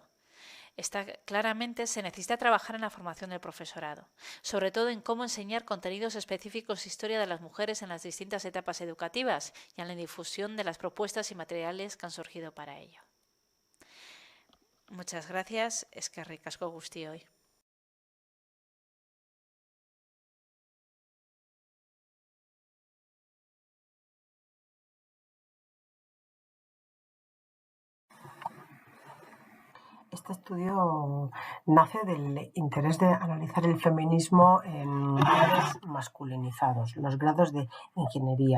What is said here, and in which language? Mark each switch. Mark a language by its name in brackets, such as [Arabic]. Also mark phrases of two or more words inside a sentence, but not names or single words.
[Spanish] Claramente se necesita trabajar en la formación del profesorado, sobre todo en cómo enseñar contenidos específicos de historia de las mujeres en las distintas etapas educativas y en la difusión de las propuestas y materiales que han surgido para ello. Muchas gracias. [Basque] Eskerrik asko guztioi. [Spanish] Este estudio nace del interés de analizar el feminismo en grados masculinizados, los grados de ingeniería.